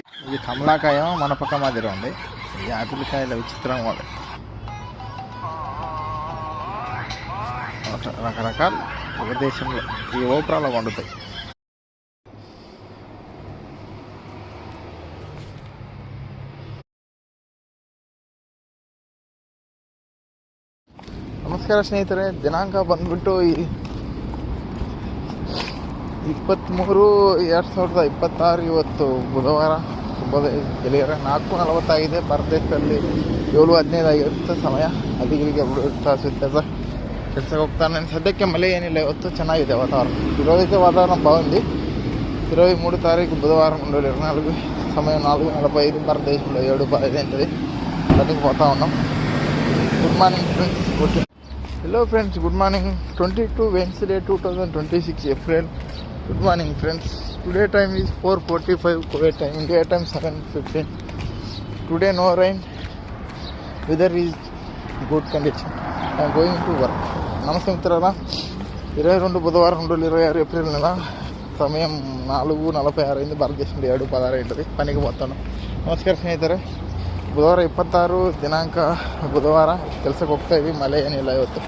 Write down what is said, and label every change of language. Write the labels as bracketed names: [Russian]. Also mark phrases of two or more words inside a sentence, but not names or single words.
[Telugu] ఇది కమలాకాయ మన పక్క మాదిరి ఉంది. ఈ ఆపిలికాయలు విచిత్రంగా ఉంది. రకరకాలు ఒక దేశంలో ఈ ఓపరాలో పండుతాయి. [Kannada] ನಮಸ್ಕಾರ ಸ್ನೇಹಿತರೆ. ದಿನಾಂಕ ಬಂದ್ಬಿಟ್ಟು 23/2026 ಇವತ್ತು ಬುಧವಾರ. ಶುಭೋದಯ ಗೆಳೆಯರೆ. 4:40 ಆಗಿದೆ. ಭಾರತದೇಶದಲ್ಲಿ 7:15 ಆಗಿರುತ್ತೆ ಸಮಯ. ಅಲ್ಲಿಗೆ ತಾಸು ವ್ಯತ್ಯಾಸ. ಕೆಲಸಕ್ಕೆ ಹೋಗ್ತಾನೆ. ಸದ್ಯಕ್ಕೆ ಮಳೆ ಏನಿಲ್ಲ. ಇವತ್ತು ಚೆನ್ನಾಗಿದೆ [Telugu] వాతావరణం. ఈరోజైతే వాతావరణం బాగుంది. 23 తారీఖు బుధవారం 2024 సమయం 4:45. భారతదేశంలో 7:15 ఉంటుంది. దానికి పోతా ఉన్నాం. [English] good morning friends. okay hello friends, good morning. 22 Wednesday 2026 April. Good morning friends. Today time is 4:45 Kuwait time. India time 7:15. Today no rain. Weather is good condition. I am going to work. [Telugu] నమస్తే మిత్రులారా. 22 బుధవారం 2026 ఏప్రిల్ నెల. సమయం 4:46 అయింది. భారతదేశంలో 7:16 ఉంటుంది. పనికి పోతాను. [Kannada] ನಮಸ್ಕಾರ ಸ್ನೇಹಿತರೆ. ಬುಧವಾರ 26 ದಿನಾಂಕ ಬುಧವಾರ. ಕೆಲಸಕ್ಕೆ ಹೋಗ್ತಾ ಇದ್ದೀವಿ. ಮಳೆ ಏನಿಲ್ಲ ಇವತ್ತು.